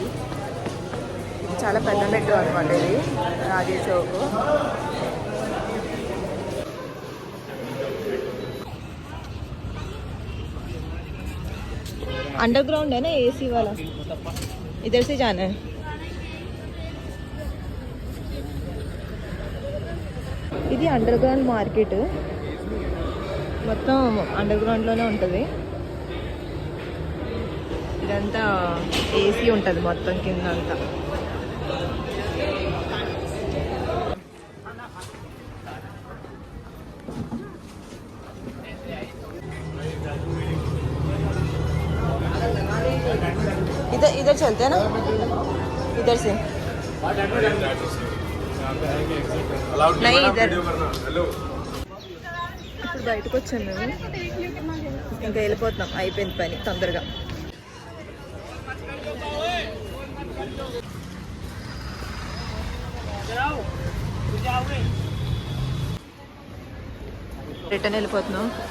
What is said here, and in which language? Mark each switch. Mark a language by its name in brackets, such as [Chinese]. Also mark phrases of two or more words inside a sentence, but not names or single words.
[Telugu] ఇది చాలా పెద్ద మెట్రో అనమాట. ఇది రాజీవ్ చౌక్. [Hindi] अंडरग्राउंड है ना एसी वाला, इधर से जाना है. [Telugu] ఇది అండర్ గ్రౌండ్ మార్కెట్. మొత్తం అండర్ గ్రౌండ్లోనే ఉంటుంది. ఇదంతా ఏసీ ఉంటుంది మొత్తం కింద అంతా. [Hindi] इधर चलते हैं ना, इधर से नहीं, इधर. [Telugu] ఇప్పుడు బయటకు వచ్చాను మేము. ఇంకా వెళ్ళిపోతున్నాం, అయిపోయింది పని తొందరగా. రిటర్న్ వెళ్ళిపోతున్నాం.